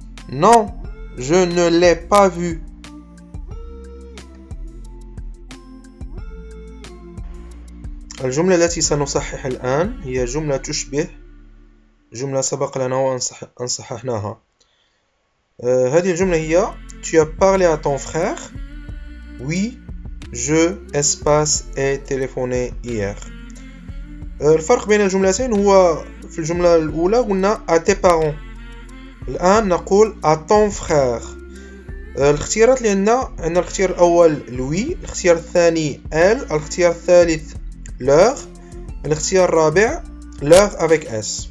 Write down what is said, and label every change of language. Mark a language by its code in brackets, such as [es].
[fr] Non, je ne l'ai pas vue. [ar] الجملة التي سنصحح الآن هي جملة تشبه جملة سبق لنا وأن صححناها. [fr] هذه الجملة هي Tu as parlé à ton frère? Oui, je espace ai téléphoné hier. الفرق بين الجملتين هو [ar] في الجملة الأولى قلنا à tes parents. [fr] الآن نقول à ton frère. [ar] الاختيارات اللي عندنا الاختيار الأول لوي، الاختيار الثاني elle، الاختيار الثالث leur، الاختيار الرابع leur avec s.